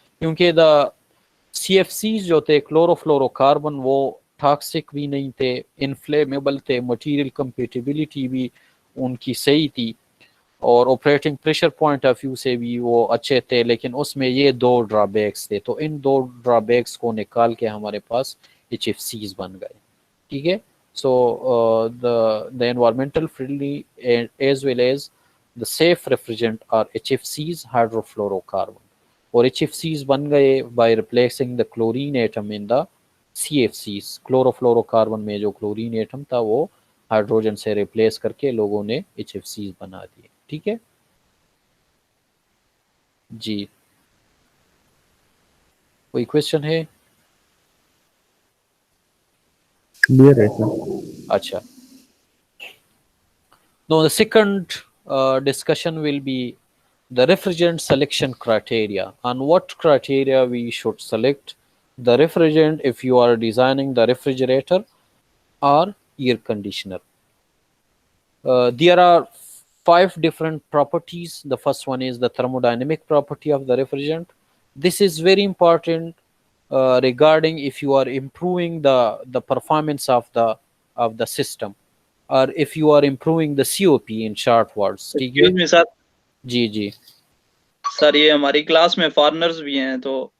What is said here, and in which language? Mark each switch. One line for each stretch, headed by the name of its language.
Urdu: کیونکہ دا C F Cs جو تھے کلورو فلورو کاربن وہ ٹاکسک بھی نہیں تھے، انفلیمیبل تھے، مٹیریل کمپیٹیبلٹی بھی ان کی صحیح تھی، اور operating pressure point of view سے بھی وہ اچھے تھے. لیکن اس میں یہ 2 ڈرا بیکس تھے، تو ان 2 ڈرا بیکس کو نکال کے ہمارے پاس ایچ ایف سیز بن گئے، ٹھیک ہے.
English: So the environmental friendly as well as the safe refrigerant are HFCs, hydrofluorocarbon. اور H F Cs
Urdu: بن گئے
English: By replacing the chlorine atom in the C F Cs.
Urdu: Chloro fluoro carbon میں جو chlorine atom تھا وہ hydrogen سے replace کر کے لوگوں نے ایچ ایف سیز بنا دیے، ٹھیک ہے. جی کوئی کوشچن ہے؟ کلیئر ہے سر. اچھا.
English: Now the second discussion will be the refrigerant selection criteria. On what criteria we should select the refrigerant if you are designing the refrigerator or air conditioner. There are 5 different properties. The first one is the thermodynamic property of the refrigerant. This is very important regarding if you are improving the performance of the system, or if you are improving the COP in short words.
Urdu: ٹھیک ہے excuse me سر. جی جی سر یہ ہماری class میں foreigners بھی ہیں تو